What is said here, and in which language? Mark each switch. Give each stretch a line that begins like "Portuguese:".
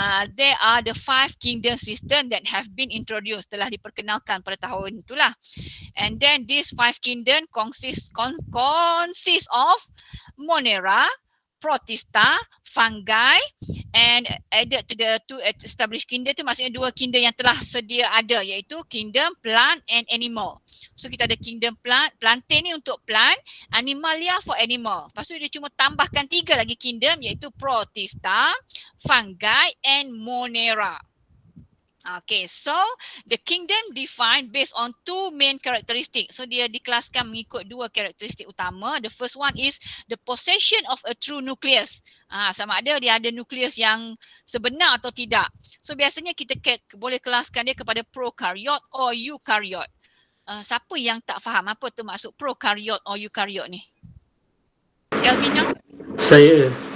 English: There are the 5 kingdom system that have been introduced.
Malay: Telah diperkenalkan pada tahun itulah.
English: And then this 5 kingdom consists of Monera, Protista, fungi, and added to the two established kingdom tu maksudnya 2 kingdom yang telah sedia ada, iaitu kingdom plant and animal. So kita ada kingdom plant, plantain ni untuk plant, animalia for animal.
Malay: Lepas tu dia cuma tambahkan 3 lagi kingdom, iaitu Protista, fungi and Monera.
English: Okay, so the kingdom defined based on 2 main characteristics. So dia dikelaskan mengikut 2 karakteristik utama. The first one is the possession of a true nucleus.
Malay: Sama ada dia ada nukleus yang sebenar atau tidak. So biasanya kita boleh kelaskan dia kepada prokaryote or eukaryote. Siapa yang tak faham apa tu maksud prokaryote or eukaryote ni? Tell me now. Saya.